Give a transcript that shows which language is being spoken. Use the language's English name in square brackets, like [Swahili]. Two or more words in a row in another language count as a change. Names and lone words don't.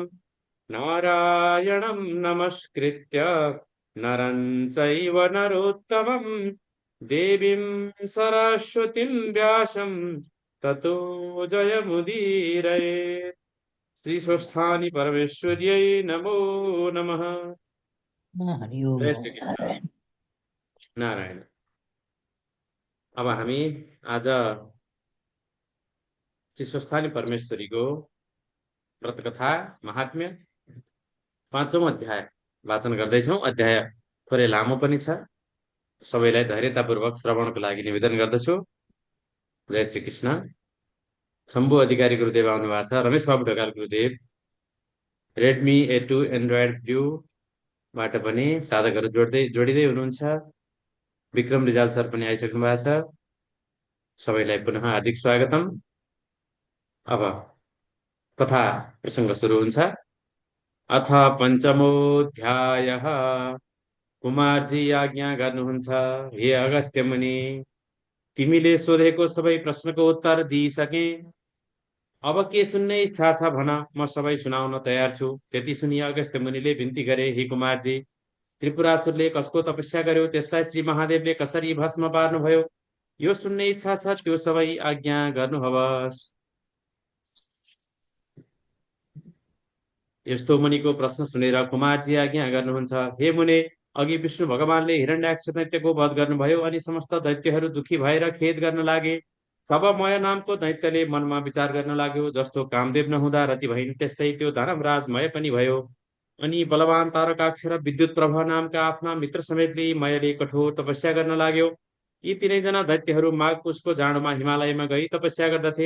[Sanskrit] नारायणं नमस्कृत्य नरं चैव नरोत्तमं देवीं सरस्वतीं व्यासं ततो जयमुदीरये। श्री स्वस्थानी परमेश्वर्यै नमो नमः। जय श्री कृष्ण। नारायण। [Nepali] अब हामी आज श्री स्वस्थानी परमेश्वरीको व्रतकथा महात्म्य 5औं अध्याय वाचन गर्दैछौँ। अध्याय थोरै लामो पनि छ। सबैलाई धैर्यतापूर्वक श्रवणको लागि निवेदन गर्दछु। जय श्री कृष्ण। शम्भु अधिकारी गुरुदेव आउनुभएको छ। रमेश बाबु ढकाल गुरुदेव रेडमी A2 एन्ड्रोइड ब्लूबाट पनि साधकहरू जोडिँदै हुनुहुन्छ। विक्रम रिजाल सर पनि आइसक्नु भएको छ। सबैलाई पुनः हार्दिक स्वागतम। अब कथा प्रसङ्ग सुरु हुन्छ। [Sanskrit] अथ पञ्चमोऽध्यायः। [Nepali] कुमारजी आज्ञा गर्नुहुन्छ, हे अगस्त्य मुनि, तिमीले सोधेको सबै प्रश्नको उत्तर दिइसके। अब के सुन्ने इच्छा छ भन, म सबै सुनाउन तयार छु। त्यति सुनि अगस्त्य मुनिले बिन्ती गरे, हे कुमारजी, त्रिपुरासुरले कसको तपस्या गर्यो, त्यसलाई श्री महादेवले कसरी भस्म पार्नुभयो, यो सुन्ने इच्छा छ। त्यो सबै आज्ञा गर्नुहोस्। यस्तो मुनिको प्रश्न सुनेर कुमारजी आज्ञा गर्नुहुन्छ, हे मुने, अघि विष्णु भगवानले हिरण्याक्ष दैत्यको वध गर्नुभयो अनि समस्त दैत्यहरू दुखी भएर खेद गर्न लागे। तब मय नामको दैत्यले मनमा विचार गर्न लाग्यो, जस्तो कामदेव नहुँदा रति भइन् त्यस्तै त्यो धर्मराज मय पनि भयो। अनि बलवान तारकाक्ष र विद्युत प्रभा नामका आफ्ना मित्र समेतले मयले कठोर तपस्या गर्न लाग्यो। यी तीनैजना दैत्यहरू माघ पुसको जाडोमा हिमालयमा गई तपस्या गर्दथे।